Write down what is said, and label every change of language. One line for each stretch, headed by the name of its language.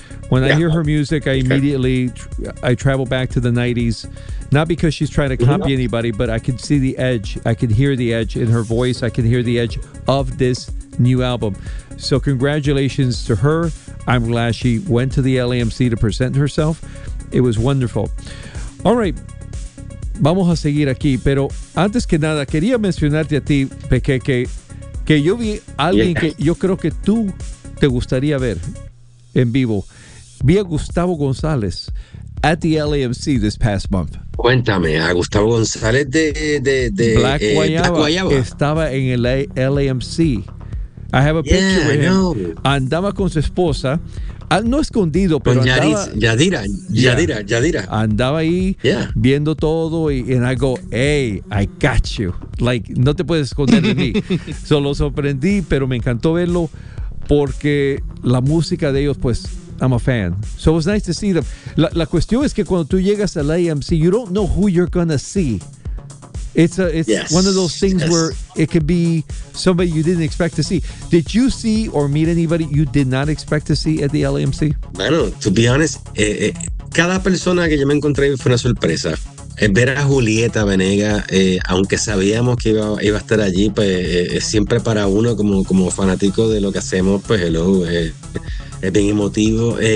English: When I hear her music, I immediately travel back to the 90s. Not because she's trying to copy anybody, but I can see the edge. I can hear the edge in her voice. I can hear the edge of this new album. So congratulations to her. I'm glad she went to the LAMC to present herself. It was wonderful. All right.
Spanish: Vamos a seguir aquí. Pero antes que nada, quería mencionarte a ti, Pequeque, que yo vi alguien que yo creo que tú te gustaría ver en vivo. Vi a
English: Gustavo González at the LAMC this past month.
Spanish: Cuéntame, a Gustavo González de Black Guayaba. Estaba en el LAMC.
English: I have a picture with him.
Spanish: Andaba con su esposa, no escondido, pero andaba, Yadira. Andaba ahí viendo todo
English: and I go, hey, I got you.
Spanish: Like, no te puedes esconder de mí. So lo sorprendí, pero me encantó verlo porque la música de ellos, pues,
English: I'm a fan. So it was nice to see them.
Spanish: La cuestión es que cuando tú llegas al AMC,
English: you don't know who you're going to see. It's one of those things where it could be somebody you didn't expect to see. Did you see or meet anybody you did not expect to see at the LAMC?
Spanish: Bueno,
English: to be honest,
Spanish: cada persona que yo me encontré fue una sorpresa. Ver a Julieta Venegas, aunque sabíamos que iba a estar allí, pues siempre para uno como fanático de lo que hacemos, pues
English: hello,
Spanish: es bien emotivo.